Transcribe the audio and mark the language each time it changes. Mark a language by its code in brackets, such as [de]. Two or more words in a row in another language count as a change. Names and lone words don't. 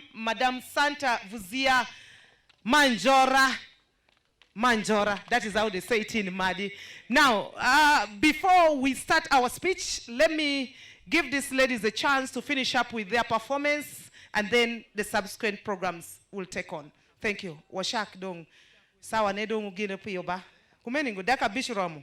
[en] Madam Santa Vuzia Manjora, that is how they say it in Madi. Now, before we start our speech, let me give these ladies a chance to finish up with their performance, and then the subsequent programs will take on. Thank you. [alz] Washak dong. Sawa ne dong gine piyo ba. Kumeningo daka bishromu.